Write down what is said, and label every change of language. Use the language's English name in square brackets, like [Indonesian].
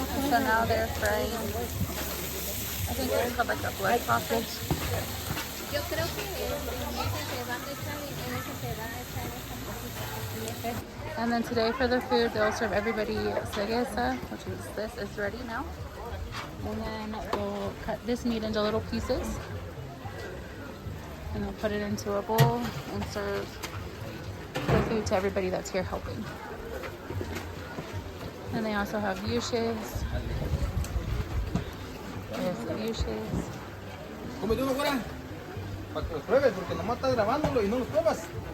[English] So now they're frying, I think it's called like a blood sausage. [Spanish] Yo creo que en ese se van a echar y en ese se van a echar esa cosita. [English] And then today for the food, they'll serve everybody cerveza, which is this, is ready now. And then they'll cut this meat into little pieces. And they'll put it into a bowl and serve the food to everybody that's here helping. And they also have buches. There's the buches. [Spanish] Cómete uno fuera, para que los pruebes, porque nomás estás grabándolo y no los pruebas.